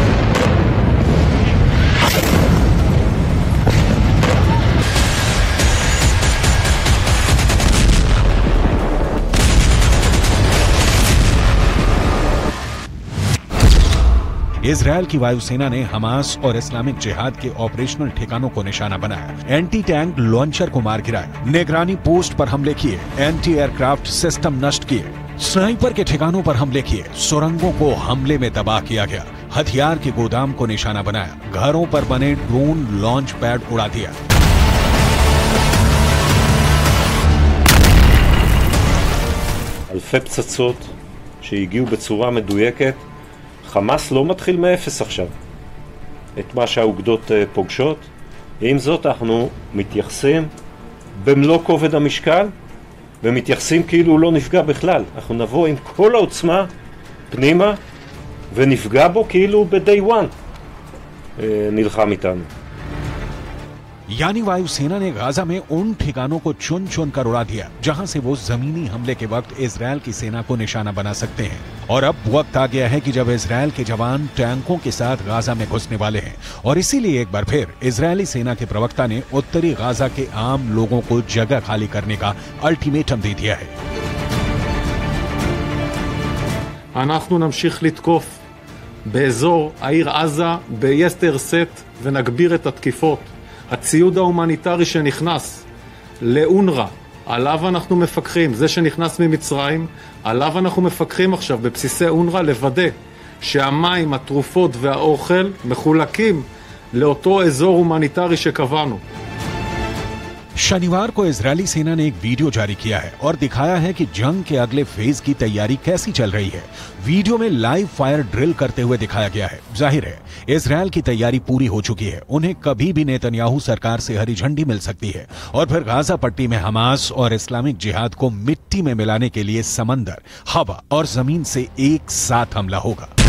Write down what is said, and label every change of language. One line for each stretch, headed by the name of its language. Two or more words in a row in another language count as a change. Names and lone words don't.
Hindi: इजरायल की वायुसेना ने हमास और इस्लामिक जिहाद के ऑपरेशनल ठिकानों को निशाना बनाया,
English: anti tank launcher
Hindi: को मार गिराया, निगरानी पोस्ट पर हमले किए,
English: anti aircraft system
Hindi: नष्ट किए, स्नाइपर के ठिकानों पर हमले किए, सुरंगों को हमले में तबाह किया गया, हथियार के गोदाम को निशाना बनाया, घरों पर बने
English: drone launch pad
Hindi: उड़ा दिया।
Hebrew: אלפי פצצות שהגיעו בצורה מדויקת. חמאס לא מתחיל מאפס עכשיו את מה שהאוגדות פוגשות. עם זאת אנחנו מתייחסים במלוא כובד המשקל ומתייחסים כאילו הוא לא נפגע בכלל. אנחנו נבוא עם כל העוצמה פנימה ונפגע בו כאילו ב-
English: day one
Hebrew: נלחם איתנו.
Hindi: यानी वायुसेना ने गाजा में उन ठिकानों को चुन चुन कर उड़ा दिया जहां से वो जमीनी हमले के वक्त इजरायल की सेना को निशाना बना सकते हैं। और अब वक्त आ गया है कि जब इजरायल के जवान टैंकों के साथ गाजा में घुसने वाले हैं और इसीलिए एक बार फिर इजरायली सेना के प्रवक्ता ने उत्तरी गाजा के आम लोगों को जगह खाली करने का अल्टीमेटम दे दिया है।
Hebrew: אנחנו נמשיך לתקוף באזור העיר עזה ביתר שאת ונגביר את התקיפות. הציוד ההומניטרי שנכנס לאונר"א, עליו אנחנו מפקחים, זה שנכנס ממצרים, עליו אנחנו מפקחים עכשיו בבסיסי אונר"א לוודא שהמים, התרופות והאוכל מחולקים לאותו אזור הומניטרי שקבענו.
Hindi: शनिवार को इजरायली सेना ने एक वीडियो जारी किया है और दिखाया है कि जंग के अगले फेज की तैयारी कैसी चल रही है। वीडियो में
English: live fire drill
Hindi: करते हुए दिखाया गया है। जाहिर है इजरायल की तैयारी पूरी हो चुकी है। उन्हें कभी भी नेतन्याहू सरकार से हरी झंडी मिल सकती है और फिर गाजा पट्टी में हमास और इस्लामिक जिहाद को मिट्टी में मिलाने के लिए समंदर, हवा और जमीन से एक साथ हमला होगा।